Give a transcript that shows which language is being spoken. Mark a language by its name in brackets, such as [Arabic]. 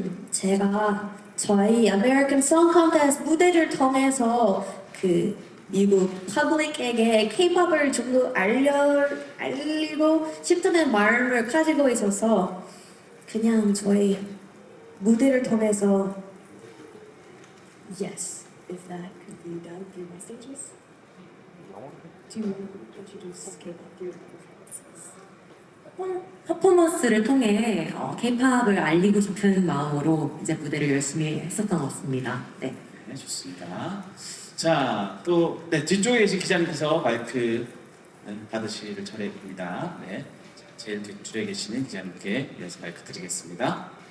[Korean] 제가 저희 American Song Contest 무대를 통해서 미국 퍼블릭에게 K-팝을 좀 더 알리고 싶다는 마음을 가지고 있어서 그냥 저희 무대를 통해서 [English] Yes, if that could be done through my stages. Do you introduce K-pop through performances? [Korean] 퍼포먼스를 통해 K-팝을 알리고 싶은 마음으로 이제 무대를 열심히 했었던 것 같습니다. 네. 네, 좋습니다. 자, 또 네, 뒤쪽에 계신 기자님께서 마이크 받으실 차례입니다. 네, 자, 제일 뒤쪽에 계시는 기자님께 이어서 마이크 드리겠습니다.